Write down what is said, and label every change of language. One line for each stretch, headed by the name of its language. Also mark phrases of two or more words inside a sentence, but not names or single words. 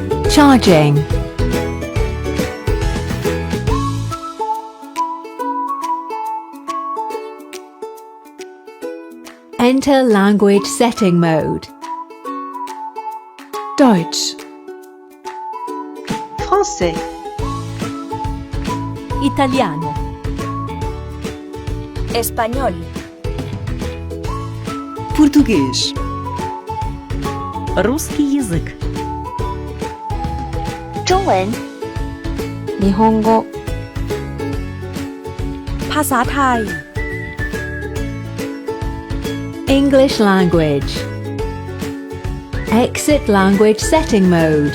English: Charging. Enter language setting mode.
German: Deutsch,
French: Français,
Italian: Italiano. Espagnol.
Portuguese: Português,
Russian: Русский язык.
Chinese: 中文、
Japanese: 日本語、
Thai: ภาษาไทย
English: English language. Exit language setting mode.